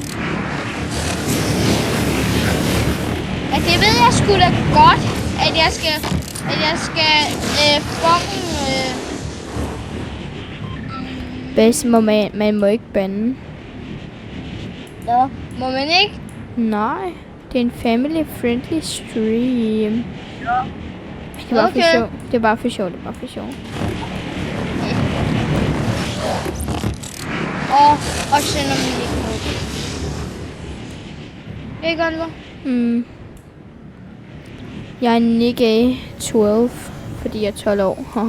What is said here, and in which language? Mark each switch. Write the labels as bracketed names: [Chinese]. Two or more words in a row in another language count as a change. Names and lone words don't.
[Danish] Ja, det ved jeg sgu da godt, at jeg skal fucking... Bastian, man må ikke bande. Nå, må man ikke? Nej, det er en family-friendly stream. Ja. Det er bare Okay. for sjov. Det er bare for sjov. Og sender mig ikke noget. Ikke, Oliver? Jeg er Nick 12, fordi jeg er 12 år.